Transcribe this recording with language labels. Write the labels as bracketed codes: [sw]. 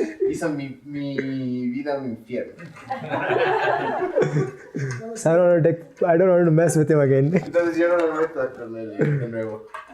[es] hizo mi vida un infierno. [en] So I don't want to mess with him again. [es] Entonces yo no me meto con él de nuevo.